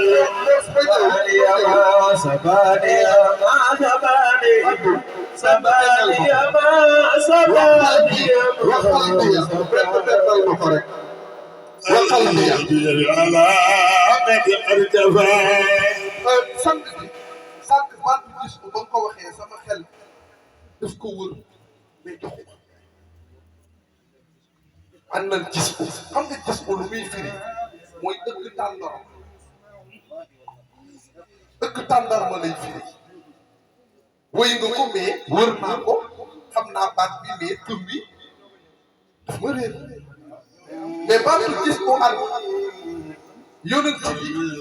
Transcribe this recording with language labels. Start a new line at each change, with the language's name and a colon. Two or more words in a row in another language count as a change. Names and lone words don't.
Arabic: سباني ما سباني ما سباني سباني ما سباني وقلبي على قد ارتفع
Wolof: sànq baat bi gis ko ba nga ko waxee sama xel daf ko wër mais joxu ko àndal gis ko xam nga gis ko lu muy firi mooy ëkk tàndarma lay firi woy nga ko mais wër naa ko xam naa baat bi mais tur bi daf ma réer mais baat bi gis ko ànd yonent bi